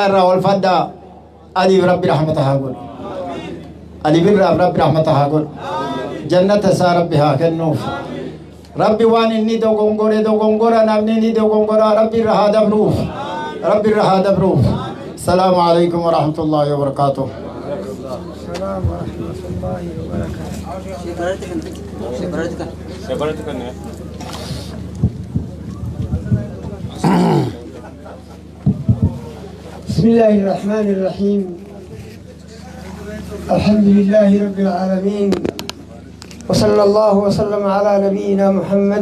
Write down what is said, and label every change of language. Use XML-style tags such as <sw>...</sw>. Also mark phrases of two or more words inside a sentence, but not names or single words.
<om>irraa ol faddaa aliif rabbi rahmata haa godhu aliif rabbi rahmata haa godhu jannata isaa rabbi haa kennuuf rabbi waan inni dogongora namni inni dogongora rabbi irra haa dabruuf</om> <ar>سلام عليكم ورحمة الله وبركاته السلام ورحمة الله وبركاته بسم الله الرحمن الرحيم الحمد لله رب العالمين وصلى الله وسلم على نبينا محمد</ar>